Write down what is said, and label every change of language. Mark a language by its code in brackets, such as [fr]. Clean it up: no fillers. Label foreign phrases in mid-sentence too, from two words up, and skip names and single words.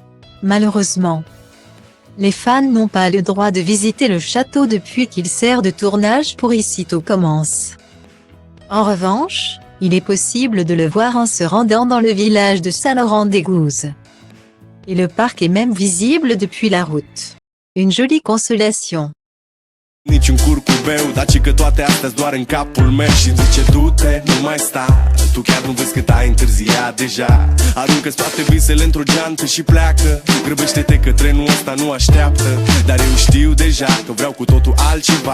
[fr] Malheureusement, les fans n'ont pas le droit de visiter le château depuis qu'il sert de tournage pour Ici tout commence. En revanche, il est possible de le voir en se rendant dans le village de Saint-Laurent-des-Gouzes. Et le parc est même visible depuis la route. Une jolie consolation. [ro] Nici un curcubeu, dar ci că toate astea doar în capul meu și zice du-te, nu mai sta. Tu chiar nu vezi că ai întârziat deja. Aruncă-ți toate visele într-o geantă și pleacă. Grăbește-te că trenul ăsta nu așteaptă. Dar eu știu deja că vreau cu totul altceva.